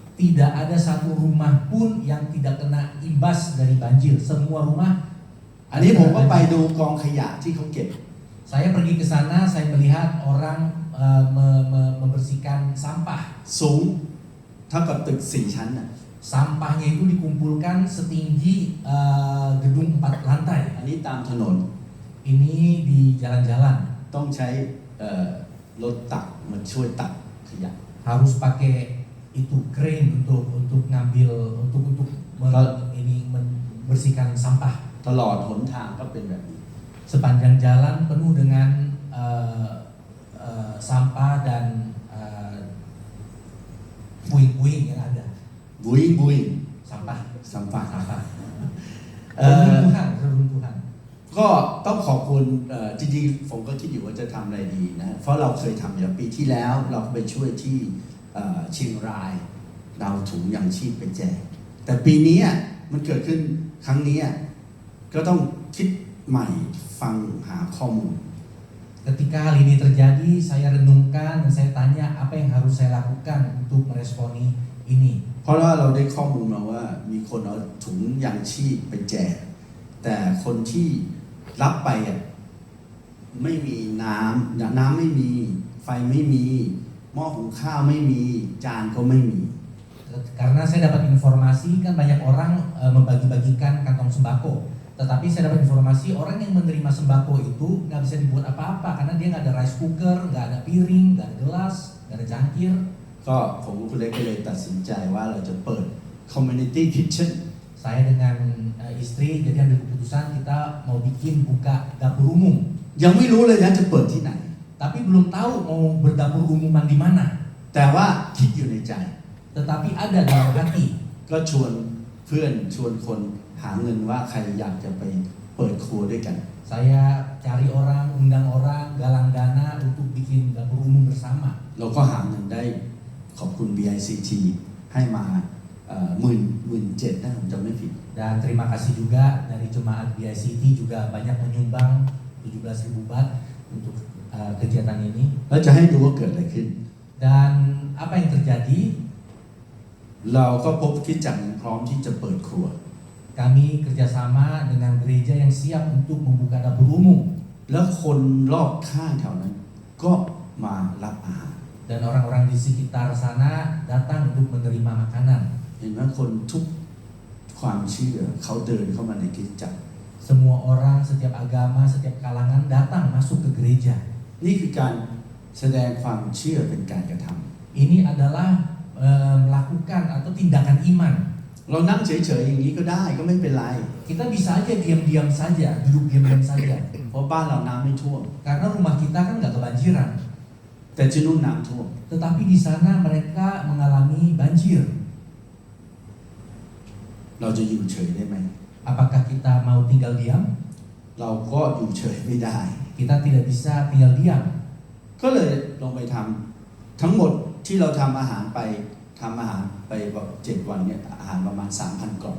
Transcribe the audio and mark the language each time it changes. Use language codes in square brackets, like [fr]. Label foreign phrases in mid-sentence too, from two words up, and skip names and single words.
[id] Tidak ada satu rumah pun yang tidak kena imbas dari banjir. Semua rumah. [th] อันนี้ผมก็ไปดูกองขยะที่เขาเก็บ [id] Saya pergi ke sana, saya melihat orang membersihkan sampah. [th] สูงเท่ากับตึก4 ชั้นน่ะ [id] Sampahnya itu dikumpulkan setinggi gedung 4 lantai. [th] อันนี้ตามถนน [id] Ini di jalan-jalan. [th] ต้องใช้รถตักมาช่วยตักขยะ [id] Harus pakai itu crane untuk ngambil untuk membersihkan sampah. [th] ตลอดหนทางก็เป็นแบบนี้ [id] Sepanjang jalan penuh dengan sampah dan puing-puing yang ada. บุยบุย Sampah. สัมปะ Sampah. เอ่อ Reruntuhan. [th] ก็ต้องขอบคุณจริงๆผมก็คิดอยู่ว่าจะทำอะไรดีนะเพราะเราเคยทำอย่างปีที่แล้วเราไปช่วยที่เชียงรายเราถุงยังชีพไปแจกแต่ปีนี้มันเกิดขึ้นครั้งนี้ก็ต้องคิดใหม่ฟังหาข้อมูล [id] Ketika hal ini terjadi, saya renungkan dan saya tanya apa yang harus saya lakukan untuk meresponi ini. [th] เพราะว่าเราได้ข้อมูลมาว่ามีคนเอาถุงยังชีพไปแจกแต่คนที่รับไปไม่มีน้ำไม่มีไฟไม่มีหม้อหุงข้าวไม่มีจานก็ไม่มี [id] Karena saya dapat informasi kan banyak orang membagi-bagikan kantong sembako. Tetapi saya dapat informasi orang yang menerima sembako itu nggak bisa dibuat apa-apa karena dia nggak ada [en] rice cooker, [id] nggak ada piring, nggak ada gelas, nggak ada cangkir. [th] ก็ผมกับคุณเล็กก็เลยตัดสินใจว่าเราจะเปิด [en] community kitchen [id] Saya dengan istri jadi ambil keputusan kita mau buka dapur umum. [th] ยังไม่รู้เลยนะจะเปิดที่ไหน [id] Tapi belum tahu mau berdapur umuman di mana. [th] แต่ว่าคิดอยู่ในใจ [id] Tetapi ada dalam hati. [th] ก็ชวนเพื่อนชวนคนหาเงินว่าใครอยากจะไปเปิดครัวด้วยกัน [id] Saya cari orang, undang orang, galang dana untuk bikin dapur umum bersama. [th] เราก็หาเงินได้ขอบคุณ BICT ให้มา17,000นะผมจำไม่ผิด [id] Dan terima kasih juga dari jemaat BICT juga banyak menyumbang 17.000 baht untuk kegiatan ini. [th] แล้วจะให้ดูว่าเกิดอะไรขึ้น [id] Dan apa yang terjadi? [th] เราก็พบคริสตจักรพร้อมที่จะเปิดครัว [id] Kami kerjasama dengan gereja yang siap untuk membuka dapur umum. [th] แล้วคนรอบข้างแถวนั้นก็มารับอาหาร [id] Dan orang-orang di sekitar sana datang untuk menerima makanan. [th] เห็นไหมคนทุกความเชื่อเขาเดินเข้ามาในคริสตจักร [id] Semua orang, setiap agama, setiap kalangan datang masuk ke gereja. [th] นี่คือการแสดงความเชื่อเป็นการกระทำ [id] Ini adalah melakukan atau tindakan iman. [th] เรานั่งเฉยๆอย่างนี้ก็ได้ก็ไม่เป็นไร [id] Kita bisa aja diam-diam saja, duduk diam-diam saja. [th] เพราะบ้านเราน้ำไม่ท่วม [id] Karena rumah kita kan nggak kebanjiran. [th] แต่ที่นู่นน้ำท่วม [id] Tetapi di sana mereka mengalami banjir. [th] เราจะอยู่เฉยได้ไหม [id] Apakah kita mau tinggal diam? [th] เราก็อยู่เฉยไม่ได้ [id] Kita tidak bisa tinggal diam. [th] ก็เลยลงไปทำทั้งหมดที่เราทำอาหารไปแบบ7 วันเนี่ยอาหารประมาณ 3,000 กล่อง